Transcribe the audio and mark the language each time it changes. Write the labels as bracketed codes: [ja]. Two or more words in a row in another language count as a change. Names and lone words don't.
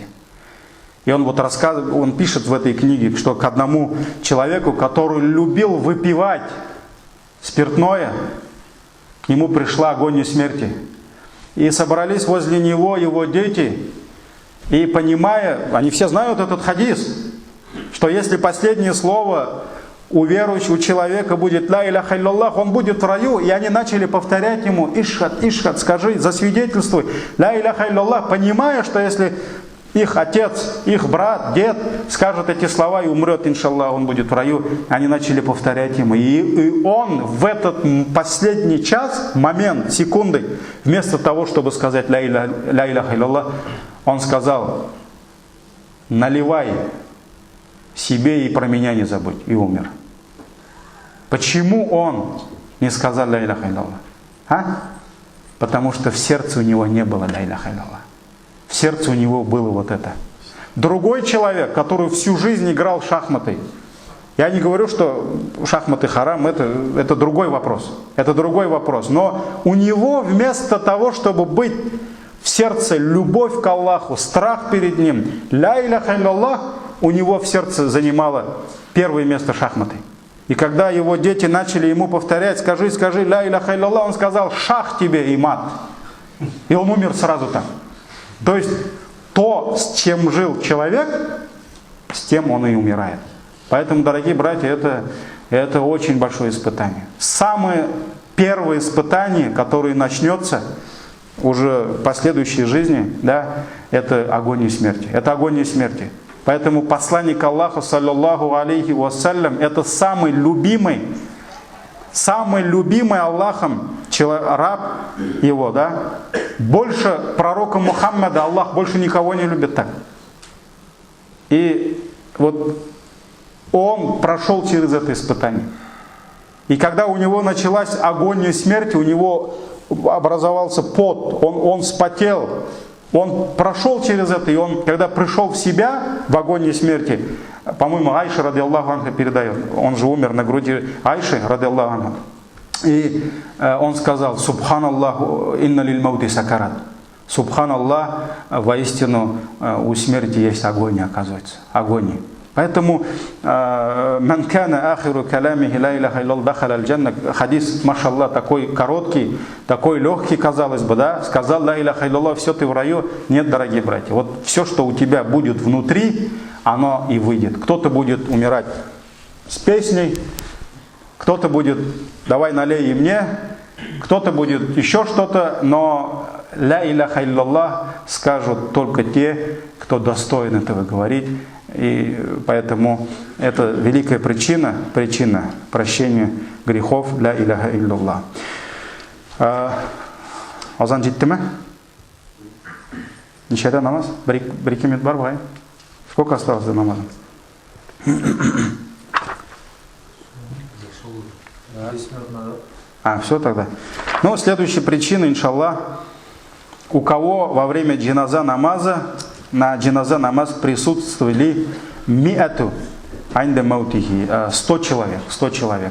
[ru] И он вот рассказывает, он пишет в этой книге, что к одному человеку, который любил выпивать спиртное, к нему пришла агония смерти. И собрались возле него его дети, и понимая, они все знают этот хадис, что если последнее слово у верующего человека будет [ar] لا إله إلا الله, [ru] он будет в раю, и они начали повторять ему [ar] اشهد اشهد, [ru] скажи, засвидетельствуй [ar] لا إله إلا الله, [ru] понимая, что если их отец, их брат, дед скажет эти слова и умрет, иншаллах, он будет в раю. Они начали повторять ему. И он в этот последний час, момент, секунды, вместо того, чтобы сказать [ar] لا إله إلا الله, [ru] он сказал: наливай себе и про меня не забудь. И умер. Почему он не сказал [ar] لا إله إلا الله? [ru] Потому что в сердце у него не было [ar] لا إله إلا الله. [ru] В сердце у него было вот это. Другой человек, который всю жизнь играл в шахматы. Я не говорю, что шахматы харам, это другой вопрос. Это другой вопрос. Но у него вместо того, чтобы быть в сердце любовь к Аллаху, страх перед Ним, [ar] لا إله إلا الله, [ru] у него в сердце занимало первое место шахматы. И когда его дети начали ему повторять: скажи, скажи, [ar] لا إله إلا الله, [ru] он сказал: шах тебе и мат. И он умер сразу там. То есть то, с чем жил человек, с тем он и умирает. Поэтому, дорогие братья, это очень большое испытание. Самое первое испытание, которое начнется уже в последующей жизни, да, это агония смерти. Это агония смерти. Поэтому посланник Аллаха, [ar] صلى الله عليه وسلم, [ru] это самый любимый Аллахом раб его, да. Больше пророка Мухаммада Аллах больше никого не любит так. И вот он прошел через это испытание. И когда у него началась агония смерти, у него образовался пот, он вспотел, он прошел через это, и он, когда пришел в себя в агонии смерти, по-моему, [ar] Айша, رضي الله عنها, [ru] передает, он же умер на груди Айши, [ar] رضي الله عنها. [ru] И он сказал: [ar] سبحان الله إن للموت سكرات. [ru] Субханаллах, воистину у смерти есть агония, оказывается. Агония. [ar] Поэтому من كان آخر كلامه لا إله إلا الله دخل الجنة. [ru] Хадис, машаллах, такой короткий, такой легкий, казалось бы, да? Сказал [ar] لا إله إلا الله, [ru] все, ты в раю. Нет, дорогие братья. Вот все, что у тебя будет внутри, оно и выйдет. Кто-то будет умирать с песней, кто-то будет: давай налей и мне, кто-то будет еще что-то, но [ar] لا إله إلا الله [ru] скажут только те, кто достоин этого говорить. И поэтому это великая причина прощения грехов, [ar] لا إله إلا الله. [kk] Азан жеттіме? Нешеде намаз? Бір-екі минут бар бұғай? [ru] Сколько осталось до намаза? Все тогда. Ну, следующая причина, иншаллах, у кого во время джиназа намаза, на джиназа намаз присутствовали [ar] مائة عند موته, [ru] 100 человек.